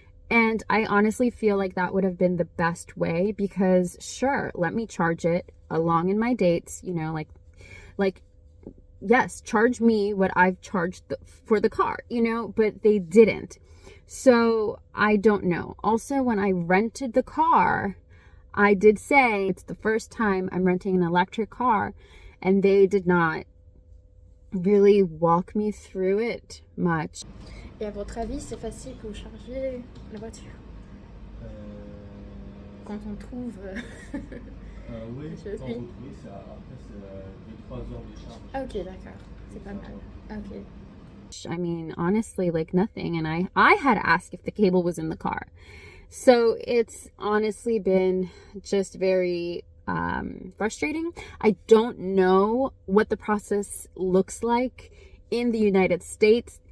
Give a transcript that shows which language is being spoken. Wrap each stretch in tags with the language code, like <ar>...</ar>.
<en>And I honestly feel like that would have been the best way because sure, let me charge it along in my dates, you know, like yes, charge me what I've charged for the car, you know, but they didn't. So I don't know. Also, when I rented the car, I did say it's the first time I'm renting an electric car, and they did not really walk me through it much.</en> <fr>Et à votre avis, c'est facile pour charger la voiture? Quand on trouve... oui, quand vous trouvez, après c'est 2-3 heures de charge. Ok, d'accord. C'est pas mal. Ok.</fr> <en>I mean, honestly, like nothing. And I had asked if the cable was in the car. So it's honestly been just very frustrating. I don't know what the process looks like in the United States.</en>